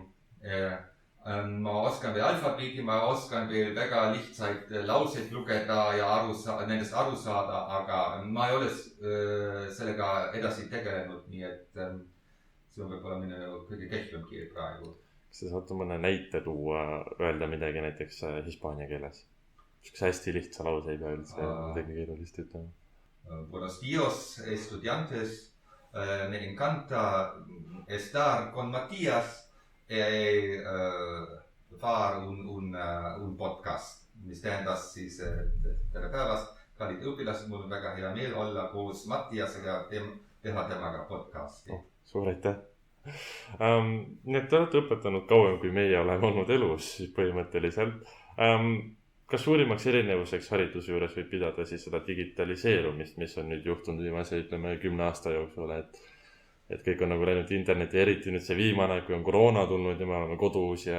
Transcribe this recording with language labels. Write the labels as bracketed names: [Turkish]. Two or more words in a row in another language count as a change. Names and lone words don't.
[Estonian] Ma oskan veel alfabeeti, ma oskan veel väga lihtsaid lauseid lugeda ja nendest aru saada, aga ma ei ole sellega edasi tegelenud, nii et see on võib-olla minu kõige kehvem keel praegu. Kas te saate mõne näite tuua, öelda midagi näiteks hispaania keeles? Üks hästi lihtsa lause ei pea üldse midagi keerulist ütlema. [Spanish] Buenos días, estudiantes. Me encanta estar con Matías far un podcast, [Estonian] mis tähendas siis tere päevast, kallid õpilased, mul on väga hea meel olla koos Mattiasega teha temaga podcasti. Suur aitäh! Nii et te olete õpetanud kauem, kui meie oleme olnud elus põhimõtteliselt. Kas suurimaks erinevuseks hariduse juures võib pidada siis seda digitaliseerumist, mis on nüüd juhtunud viimase, ütleme, 10 aasta jooksul, et kõik on nagu läinud interneti, eriti nüüd see viimane, kui on koroona tulnud ja me oleme kodus ja...